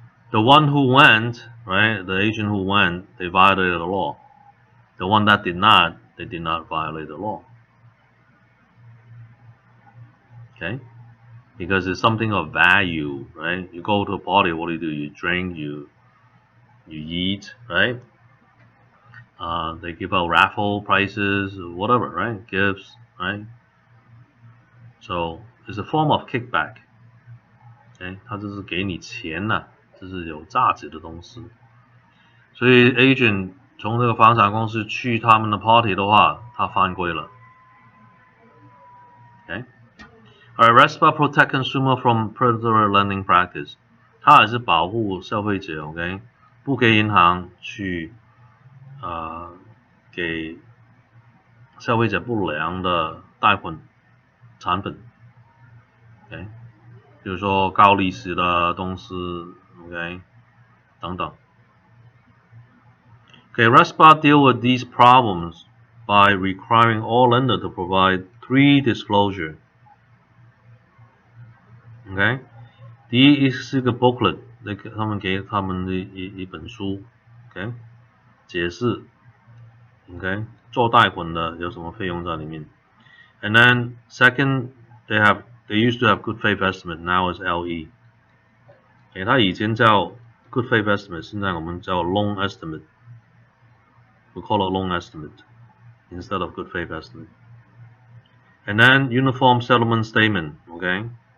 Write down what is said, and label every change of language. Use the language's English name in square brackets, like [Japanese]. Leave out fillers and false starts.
[English] The one who went, right, the agent who went, they violated the law. The one that did not, they did not violate the law. Okay, because it's something of value, right? You go to a party, what do? You drink, you eat, right? They give out raffle prizes, whatever, right? Gifts, right? So it's a form of kickback. [Chinese] Okay, 它这是给你钱呐，这是有价值的东西。所以 agent 从这个房产公司去他们的 party 的话，他犯规了。 [English] Okay. Alright, RESPA protect consumer from predatory lending practice. [Chinese] 它还是保护消费者 ，OK， 不给银行去给消费者不良的贷款产品 ，OK， 比如说高利息的东西 ，OK， 等等。 [English] Okay, RESPA deal with these problems by requiring all lender to provide 3 disclosure. [Chinese] Okay, 第一是个 booklet， 他们给他们的一本书 ，OK， 解释 ，OK， 做贷款的有什么费用在里面。 [English] And then second, they used to have good faith estimate, now is LE. [Chinese] 它以前叫 good faith estimate， 现在我们叫 loan estimate. [English] We call it loan estimate instead of good faith estimate. And then uniform settlement statement, okay?